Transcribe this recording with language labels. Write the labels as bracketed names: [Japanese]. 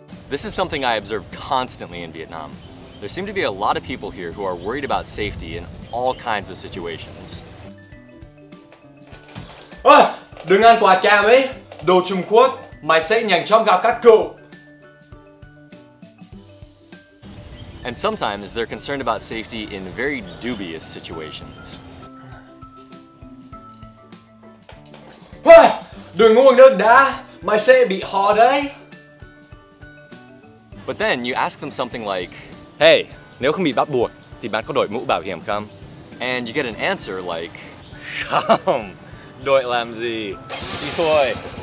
[English] This is something I observe constantly in Vietnam. There seem to be a lot of people here who are worried about safety in all kinds of situations. [Vietnamese] Đừng ăn quả cam ấy, đồ Trung Quốc, mày sẽ nhanh chóng gặp các cụ. [English] And sometimes they're concerned about safety in very dubious situations. [Vietnamese] Đừng uống nước đá, mày sẽ bị ho đấy. [English] But then you ask them something like, hey, [Vietnamese] nếu không bị bắt buộc thì bạn có đội mũ bảo hiểm không? [English] And you get an answer like, [Vietnamese] không, đội làm gì, đi thôi.